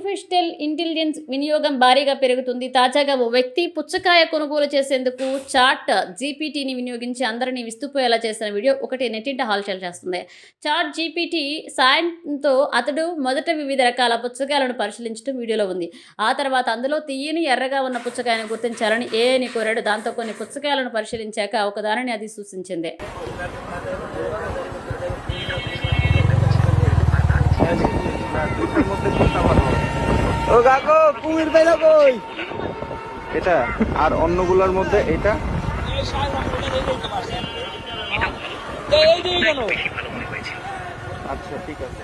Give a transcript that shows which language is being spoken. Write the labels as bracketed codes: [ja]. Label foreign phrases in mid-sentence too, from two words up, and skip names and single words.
[en] artificial intelligence [te] వినియోగం భారీగా పెరుగుతుంది. తాజాగా ఓ వ్యక్తి పుచ్చకాయ కొనుగోలు చేసేందుకు చాట్ జీపీటీని వినియోగించి అందరినీ విస్తుపోయేలా చేసిన వీడియో ఒకటి నెట్టింట హల్చల్ చేస్తుంది. చాట్ జీపీటీ సాయంతో అతడు మొదట వివిధ రకాల పుచ్చకాయలను పరిశీలించడం వీడియోలో ఉంది. ఆ తర్వాత అందులో తీయని ఎర్రగా ఉన్న పుచ్చకాయను గుర్తించాలని ఏఐని కోరాడు. దాంతో కొన్ని పుచ్చకాయలను పరిశీలించాక ఒకదానిని అది సూచించింది. [bn] ও কাকু কুমির পেলো কই? এটা আর অন্যগুলোর মধ্যে এটা আচ্ছা ঠিক আছে।